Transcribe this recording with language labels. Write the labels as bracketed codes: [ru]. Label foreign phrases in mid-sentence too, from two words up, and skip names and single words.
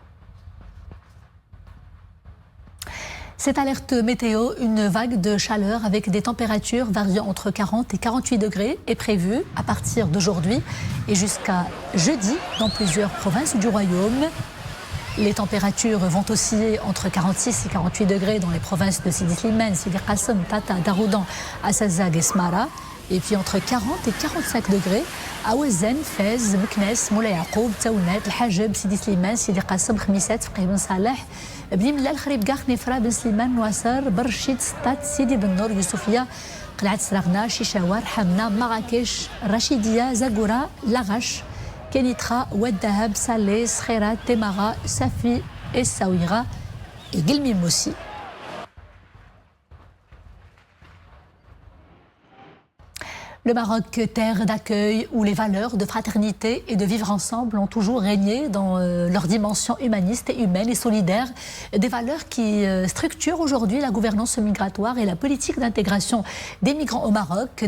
[fr] Cette alerte météo, une vague de chaleur avec des températures variant entre 40 et 48 degrés est prévue à partir d'aujourd'hui et jusqu'à jeudi dans plusieurs provinces du royaume. Les températures vont osciller entre 46 et 48 degrés dans les provinces de Sidi Slimane, Sidi Qassem, Tata, Daroudan, Assazag et Smara. Et puis entre 40 et 45 degrés à Ouazen, Fez, Meknes, Moulay Yacoub, Taounet, El Hajeb, Sidi Slimane, Sidi Qassem, Khmissat, Fqih Ben Saleh, بن ملال خريب قاخ نفرا بن سليمان نواصر برشيد سطات سيدي بن نور يوسفية قلعة سراغنا شيشاوار حمنا مراكش رشيدية زاكورا لاغاش كينيترا والذهب ساليس خيرات تيمارا سافي الساويرة قلمي موسي. Le Maroc, terre d'accueil où les valeurs de fraternité et de vivre ensemble ont toujours régné dans leur dimension humaniste et humaine et solidaire. Des valeurs qui structurent aujourd'hui la gouvernance migratoire et la politique d'intégration des migrants au Maroc.